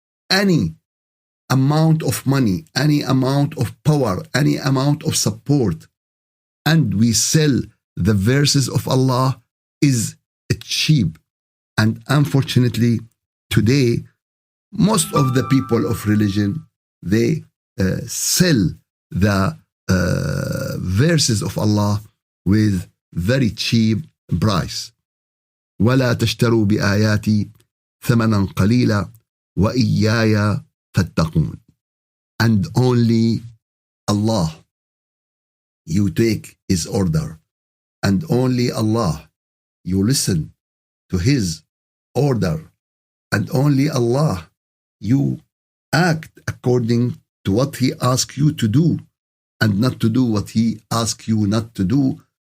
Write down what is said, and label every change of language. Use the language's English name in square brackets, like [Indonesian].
[English] Any amount of money, any amount of power, any amount of support, and we sell the verses of Allah is cheap. And unfortunately, today, most of the people of religion, they sell the verses of Allah with very cheap price. [Arabic] ولا تشتروا بآياتي ثمنا قليلا وإياي فاتقون. [English] And only Allah you take His order, and only Allah you listen to His order, and only Allah you act according to what He asks you to do, and not to do what He asks you not to do.